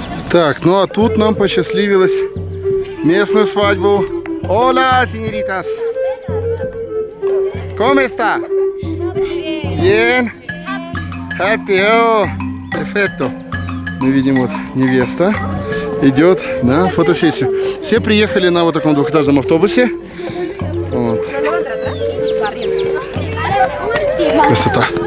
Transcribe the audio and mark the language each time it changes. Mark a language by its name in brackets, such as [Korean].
[Russian] Так, ну а тут нам посчастливилось местную свадьбу. [Spanish] Hola, señoritas. ¿Cómo está? Bien. [English] Happy. [Spanish] Oh, perfecto. [Russian] Мы видим, вот невеста идет на фотосессию. Все приехали на вот таком двухэтажном автобусе. Вот. Красота.